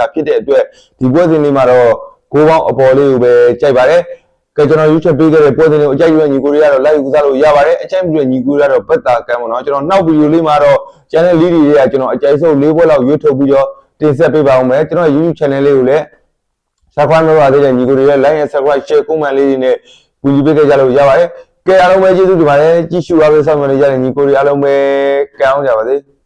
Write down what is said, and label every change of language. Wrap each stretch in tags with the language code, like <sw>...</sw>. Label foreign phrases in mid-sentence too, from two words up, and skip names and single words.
<my>တဲ့အတွက်ဒီပွဲစဉ်လေးမှာတော့ဂိုးပေါင်းအပေါ်လေးကိုပဲကြိုက်ပါတယ်ကဲကျွန်တော်ရွေးချယ်ပေးခဲ့တဲ့ပွဲစဉ်လေးကိုအကြိုက်ရွေးညီကိုတွေကတော့ live ကစားလို့ရပါတယ်အကြိုက်ပြီးညီကိုတွေကတော့ပတ်တာကမ်းပေါ့နော်ကျွန်တော်နောက်ဗီဒီယိုလေးမှာတော့ channel လေးတွေကကျွန်တော်အကြိုက်ဆုံး၄ပွဲလောက်ရွေးထုတ်ပြီးတော့တင်ဆက်ပေးပါဦးမယ်ကျွန်တော် YouTube channel လေးကိုလည်းsubscribe လုပ်ရသေးတဲ့ညီကိုတွေလည်း</my> <en>like and subscribe share comment</en> <my>လေးတွေနဲ့ကူညီပေးကြလို့ရပါတယ်ကဲအားလုံးပဲကျေးဇူးတင်ပါတယ်ကြည့်ရှုအားပေးဆောင်နေကြတဲ့ညီကိုတွေအားလုံးပဲကံအောင်ကြပါစေ</my>